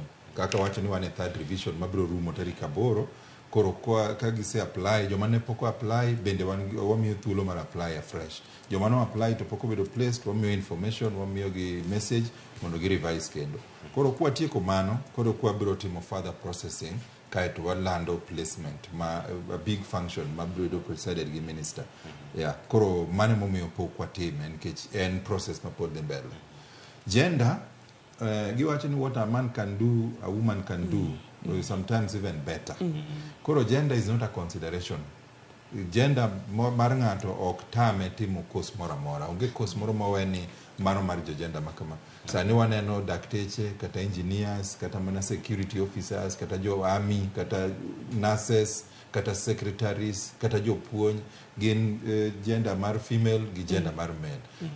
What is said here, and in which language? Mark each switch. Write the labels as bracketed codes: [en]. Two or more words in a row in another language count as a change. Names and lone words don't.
[luo] Kaka wacho ni wan e [en] third revision [luo] mabiro rumo tarik 8, koro ka gise apply, joma ne pok apply bende wamiyo thuolo mar [en] apply afresh. [luo] Joma no apply to pok obedo placed, wamiyo information, wamiyo gi message mondo gi revise kendo. Koro kwa tieko mano, koro kwa biro timo [en] further processing [luo] kaeto walando [en] placement a big function [luo] mabiro presided gi minister. Yeah, koro mane momiyo pok watime nikech en process ma pod dhi mbele. [en] Gender, [luo] giwacho ni [en] what a man can do, a woman can do, sometimes even better. Koro gender is not a consideration. [luo] Gender mar ng'ato ok tame timo course moro amora. Onge course moro maweni mano mar gender makama. Sani waneno dakteche, kata engineers, kata mana [en] security officers, [luo] kata jo army, kata nurses, kata secretaries, kata jopuonj, gin gender mar female gi gender mar male.